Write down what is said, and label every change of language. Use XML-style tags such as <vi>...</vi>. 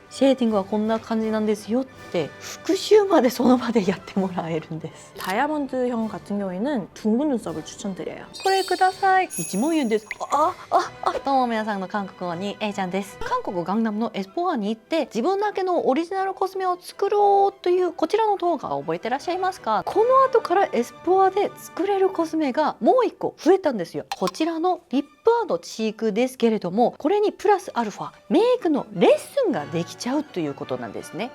<ja>シェーディングはこんな感じなんですよって復習までその場でやってもらえるんです。</ja> <ko>다이아몬드형 같은 경우에는 둥근 눈썹을 추천드려요.</ko> <ja>これください。 1万円です。どうも皆さんの韓国語にAちゃんです。韓国ガンナムのエスポアに行って自分だけのオリジナルコスメを作ろうというこちらの動画を覚えてらっしゃいますか？この後からエスポアで作れるコスメがもう1個増えたんですよ。こちらのリップチークですけれども、これにプラスアルファメイクのレッスンができちゃうということなんですね。</ja>